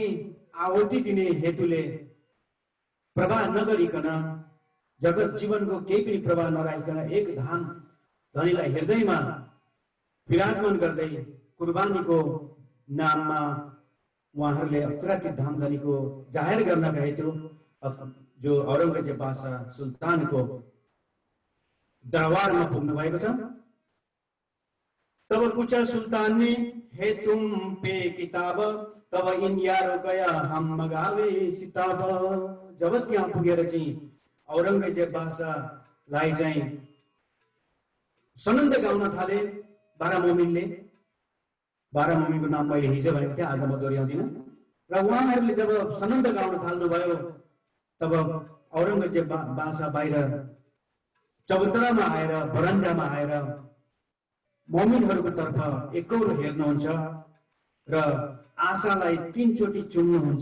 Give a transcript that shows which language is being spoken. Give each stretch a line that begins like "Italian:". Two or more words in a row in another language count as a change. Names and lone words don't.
Nepali: आहुति दिने हेतुले प्रवाह नगरिकन जगत जीवनको केही पनि प्रवाह नराखिकन एक धाम धनीलाई हृदयमा विराजमान गर्दै कुर्बानीको नाममा उहाँहरूले अक्षरातीत धाम धनीको जाहेर गर्नका हेतु जो औरंगजेब बादशाह सुल्तानको दरबारमा पुग्नु भएको छ।
Hindi: तब पूछा सुल्तान ने है तुम पे किताब तब इन यारो गया हम मगावे सिताब।
Nepali: जब त्यहाँ पुगेर चाहिँ औरंगजेब बादशाहलाई चाहिँ सनन्द गाउन थाले 12 मोमिनले। 12 मोमिनको नाम मैले हिजो भनेको थिएँ, आज म दोहोर्याउँदिन। र उहाँहरूले जब सनन्द गाउन थाल्नुभयो तब औरंगजेब बादशाह बाहिर चबुतरामा आएर बरन्डामा आएर मोमिनहरूको तर्फ एकौरो हेर्नुहुन्छ र आशालाई 3 चोटी चुम्नुहुन्छ।